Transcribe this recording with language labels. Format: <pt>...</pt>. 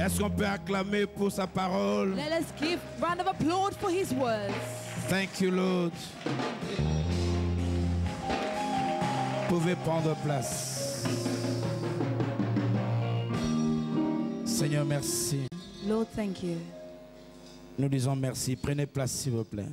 <fr>Est-ce qu'on peut acclamer pour sa parole?</fr> <en>Let us give a round of applause for his words. Thank you, Lord.</en> <fr>Vous pouvez prendre place. Seigneur, merci.</fr> <en>Lord, thank you.</en> <fr>Nous disons merci. Prenez place, s'il vous plaît.</fr>